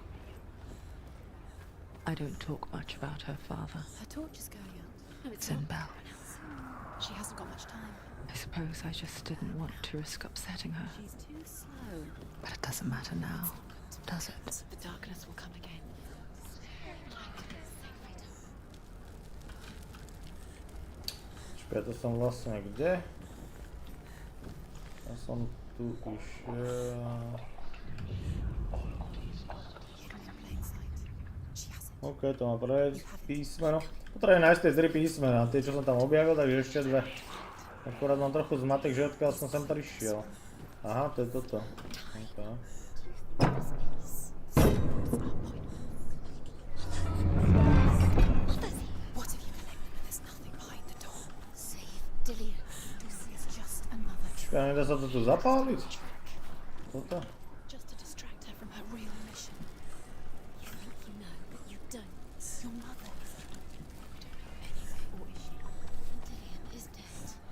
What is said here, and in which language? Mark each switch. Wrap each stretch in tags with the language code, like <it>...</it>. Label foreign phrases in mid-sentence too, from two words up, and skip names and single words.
<en>I don't talk much about her father, Her torch is going out. No, it's said not. Belle. She hasn't got much time. I suppose I just didn't want to risk upsetting her. She's too slow. But it doesn't matter now, does it? The darkness will come again.</en> <sk>Čiže to som vlastne kde? Ja som tu išiel... OK, to má prvé písmeno. Potrebujem nájsť tie 3 písmena, tie čo som tam objavil, takže ešte 2. Akurát mám trochu zmatek, že odkiaľ som sem prišiel. Aha, to je toto.</sk> <en>Okay. What have you been? There's nothing behind the door. Save Dillion. This is just another trick.</en> <sk>Čiže nedá sa to tu zapáliť? Toto?</sk> <en>Just to distract her from her real mission. You think you know, but you don't. Your mother is anyway, or is she? Dillion is dead.</en>